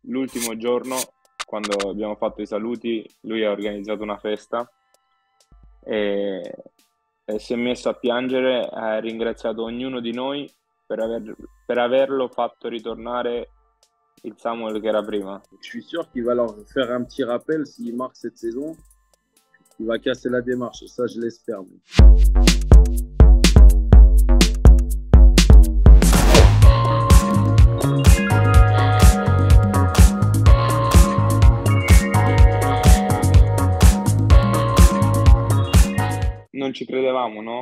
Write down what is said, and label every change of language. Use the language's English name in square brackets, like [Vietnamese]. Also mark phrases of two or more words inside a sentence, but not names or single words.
[Italian] l'ultimo giorno, quando abbiamo fatto i saluti, lui ha organizzato una festa e, e si è messo a piangere, ha ringraziato ognuno di noi per averlo fatto ritornare il Samuel che era prima. [French] Je suis sûr qu'il va leur faire un petit rappel s'il marque cette saison. Il va casser la démarche, ça je l'espère. [Italian] Non ci credevamo, no?